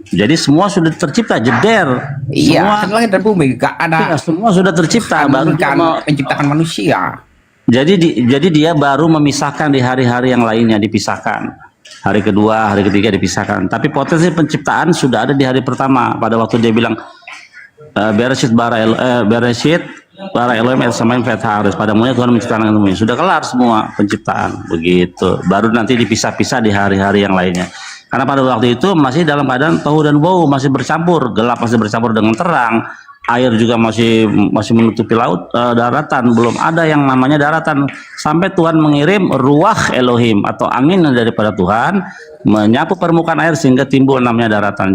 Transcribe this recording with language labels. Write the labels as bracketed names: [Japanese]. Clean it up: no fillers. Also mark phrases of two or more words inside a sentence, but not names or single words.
[Indonesian] Jadi semua sudah tercipta, jeder. Iya, semua, langit dan bumi gak ada. Ya, semua sudah tercipta, baru kan menciptakan manusia. Jadi dia baru memisahkan di hari-hari yang lainnya, dipisahkan. Hari kedua, hari ketiga dipisahkan. Tapi potensi penciptaan sudah ada di hari pertama. Pada waktu dia bilang [Hebrew] בראשית ברא אלוהים את השמים ואת הארץ. [Indonesian] Pada mulanya Tuhan menciptakan bumi. Sudah kelar semua penciptaan, begitu. Baru nanti dipisah-pisah di hari-hari yang lainnya. Karena pada waktu itu masih dalam keadaan tahu dan bau, masih bercampur, gelap masih bercampur dengan terang, air juga masih menutupi laut, daratan belum ada yang namanya daratan, sampai Tuhan mengirim ruah Elohim atau angin daripada Tuhan menyapu permukaan air sehingga timbul namanya daratan.